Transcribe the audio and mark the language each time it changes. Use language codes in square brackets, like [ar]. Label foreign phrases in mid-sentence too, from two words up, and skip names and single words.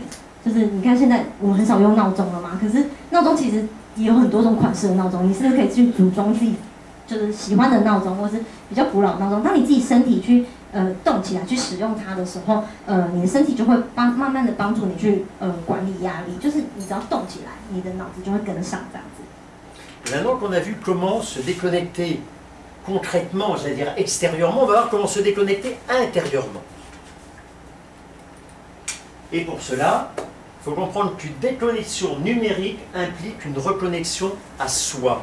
[zh] 就是你看现在我们很少用闹钟了嘛，可是闹钟其实也有很多种款式的闹钟，你是不是可以去组装自己就是喜欢的闹钟，或是比较古老的闹钟？当你自己身体去动起来去使用它的时候，你的身体就会慢慢的帮助你去管理压力，就是你只要动起来，你的脑子就会跟得上这样子。 [fr] Maintenant qu'on a vu comment se déconnecter concrètement, j'allais dire extérieurement, on va voir comment se déconnecter intérieurement. Et pour cela, il faut comprendre qu'une déconnexion numérique implique une reconnexion à soi.